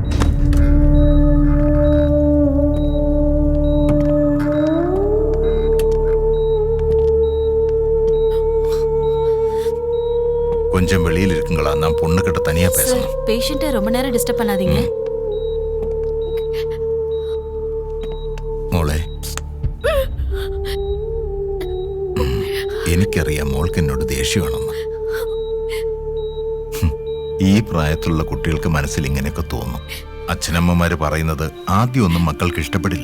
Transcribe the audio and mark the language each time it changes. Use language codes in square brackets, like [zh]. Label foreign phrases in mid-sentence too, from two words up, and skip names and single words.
[ta] கொஞ்சம் வெளியில் இருக்குங்களா? நான் பொண்ணு கிட்ட தனியா பேசணும். பேஷண்ட்டை ரொம்ப நேரம் டிஸ்டர்ப் பண்ணாதீங்க. [ml] മോളെ, എനിക്കറിയാം മോൾക്ക് എന്നോട് ദേഷ്യമാണെന്ന്. ഈ പ്രായത്തിലുള്ള കുട്ടികൾക്ക് മനസ്സിൽ ഇങ്ങനെയൊക്കെ തോന്നും. അച്ഛനമ്മമാര് പറയുന്നത് ആദ്യമൊന്നും മക്കൾക്ക് ഇഷ്ടപ്പെടില്ല.